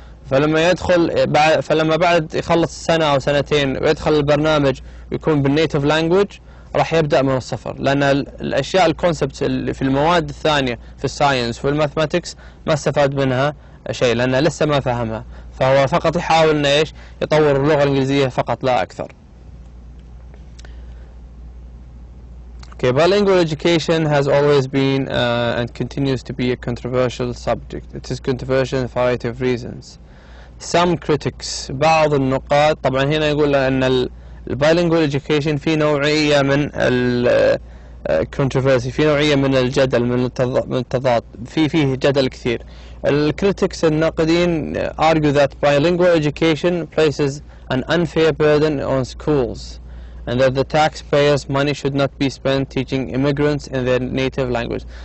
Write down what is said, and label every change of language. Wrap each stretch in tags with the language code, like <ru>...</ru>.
<ar>فلما بعد يخلص سنة أو سنتين ويدخل البرنامج ويكون بالنيتيف لانجويج راح يبدأ من الصفر، لأن الأشياء الكونسبت اللي في المواد الثانية في الساينس والماثماتكس ما استفاد منها شيء لأنه لسه ما فهمها، فهو فقط يحاول إنه إيش يطور اللغة الإنجليزية فقط لا أكثر.</ar> <en>Okay, bilingual education has always been and continues to be a controversial subject. It is controversial for a variety of reasons. Some critics</en> <ar>بعض النقاد طبعا هنا يقول أن البايلينجوال education في نوعية من الكونتروفيرسي، في نوعية من الجدل، من التضاد، فيه جدل كثير. الكريتكس الناقدين</ar> <en>argue that bilingual education places an unfair burden on schools and that the taxpayers' money should not be spent teaching immigrants in their native language.</en>